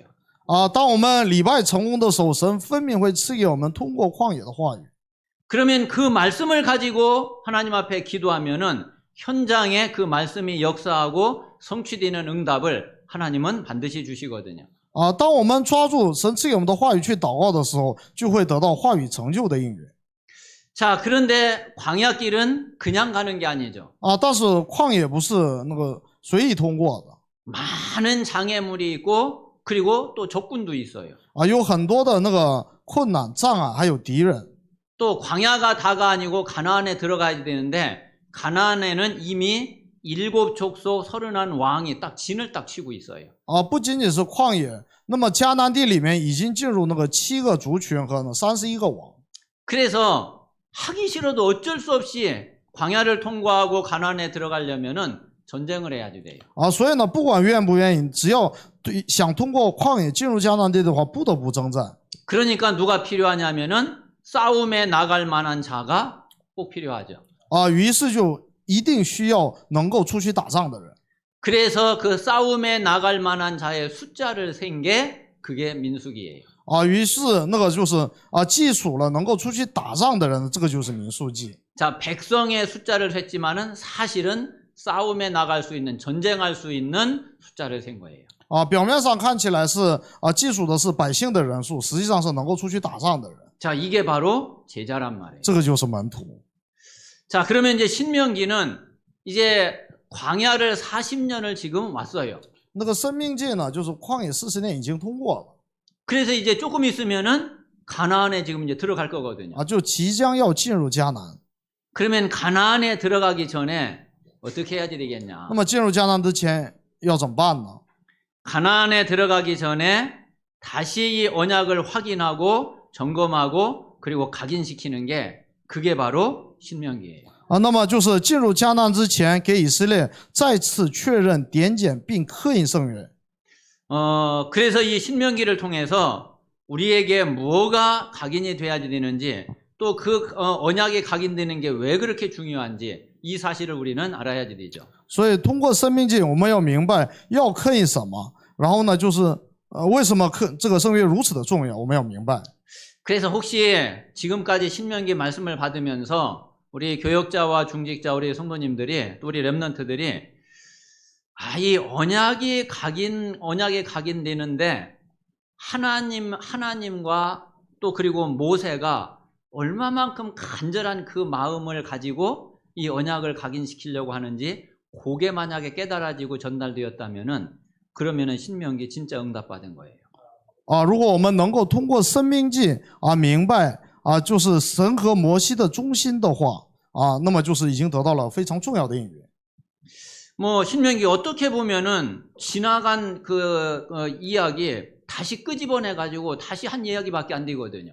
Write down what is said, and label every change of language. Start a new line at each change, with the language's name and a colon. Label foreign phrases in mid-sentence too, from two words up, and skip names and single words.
Chinese: 当我们礼拜成功的时候，神分明会赐给我们通过旷野的话语。
Korean: 그러면 그 말씀을 가지고 하나님 앞에 기도하면은 현장에 그 말씀이 역사하고 성취되는 응답을 하나님은 반드시 주시거든요.
Chinese: 当我们抓住神赐给我们的话语去祷告的时候，就会得到话语成就的应允。
Korean: 자, 그런데 광야길은 그냥 가는 게 아니죠.
Chinese: 但是旷野不是那个随意通过的。
Korean: 많은 장애물이 있고 그리고 또 적군도 있어요.
Chinese: 有很多的那个困难、障碍，还有敌人。
Korean: 또 광야가 다가 아니고 가나안에 들어가야 되는데 가나안에는 이미 7족속 30한 왕이 딱 진을 딱 치고 있어요.
Chinese: 不仅仅是旷野，那么迦南地里面已经进入那个7个族群和31个王。
Korean: 그래서 하기 싫어도 어쩔 수 없이 광야를 통과하고 가나안에 들어가려면은 전쟁을 해야지 돼요.
Chinese: 所以呢，不管愿不愿意，只要想通过旷野进入迦南地的话，不得不征战。
Korean: 그러니까 누가 필요하냐면은 싸움에 나갈 만한 자가 꼭 필요하죠.
Chinese: 于是就一定需要能够出去打仗的人。
Korean: 그래서 그 싸움에 나갈 만한 자의 숫자를 센 게 그게 민수기예요.
Chinese: 于是那个就是记数了能够出去打仗的人，这个就是民数记。
Korean: 자, 백성의 숫자를 셌지만은 사실은 싸움에 나갈 수 있는 전쟁할 수 있는 숫자를 센 거예요.
Chinese: 表面上看起来是记数的是百姓的人数，实际上是能够出去打仗的人。
Korean: 자, 이게 바로 제자란 말이에요.
Chinese: 这个就是门徒。
Korean: 자, 그러면 이제 신명기는 이제 광야를 40년을 지금 왔어요.
Chinese: 那个生命记呢，就是旷野40年已经通过了。
Korean: 그래서 이제 조금 있으면은 가나안에 지금 이제 들어갈 거거든요.
Chinese: 就即将要进入迦南。
Korean: 그러면 가나안에 들어가기 전에 어떻게 해야 되겠냐?
Chinese: 那么进入迦南之前要怎么办呢？
Korean: 가나안에 들어가기 전에 다시 이 언약을 확인하고 점검하고 그리고 각인시키는 게 그게 바로 신명기예요.
Chinese: 那么就是进入迦南之前，给以色列再次确认、点检并刻印圣约。
Korean: 그래서 이 신명기를 통해서 우리에게 뭐가 각인이 돼야 되는지 또 그 언약이 각인되는 게 왜 그렇게 중요한지 이 사실을 우리는 알아야 되죠.
Chinese: 所以通过生命记，我们要明白要刻印什么，然后呢，就是为什么这个圣约如此的重要，我们要明白。
Korean: 그래서 혹시 지금까지 신명기 말씀을 받으면서 우리 교역자와 중직자 우리 성도님들이 또 우리 렘넌트들이 이 언약이 각인되는데 하나님과 또 그리고 모세가 얼마만큼 간절한 그 마음을 가지고 이 언약을 각인시키려고 하는지 그게 만약에 깨달아지고 전달되었다면은 그러면은 신명기 진짜 응답받은 거예요.
Chinese: 啊，如果我们能够通过《申命记》啊明白啊，就是神和摩西的中心的话啊，那么就是已经得到了非常重要的应允。
Korean: 뭐 신명기 어떻게 보면은 지나간 이야기 다시 끄집어내 가지고 다시 한 이야기밖에 안 되거든요.